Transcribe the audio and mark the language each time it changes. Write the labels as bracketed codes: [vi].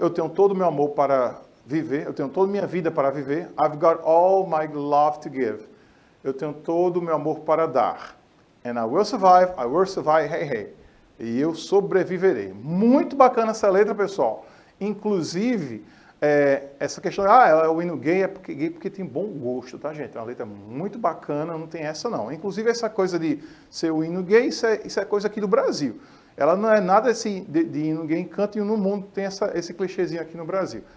[pt] Eu tenho todo o meu amor para viver. Eu tenho toda a minha vida para viver. [en] I've got all my love to give. [pt] Eu tenho todo o meu amor para dar. [en] And I will survive, hey, hey. [pt] E eu sobreviverei. Muito bacana essa letra, pessoal. Inclusive, essa questão, é o hino gay, é porque tem bom gosto, tá, gente? É uma letra muito bacana, não tem essa não. Inclusive, essa coisa de ser o hino gay, isso é coisa aqui do Brasil. Ela não é nada assim de hino gay em canto e no mundo tem esse clichêzinho aqui no Brasil.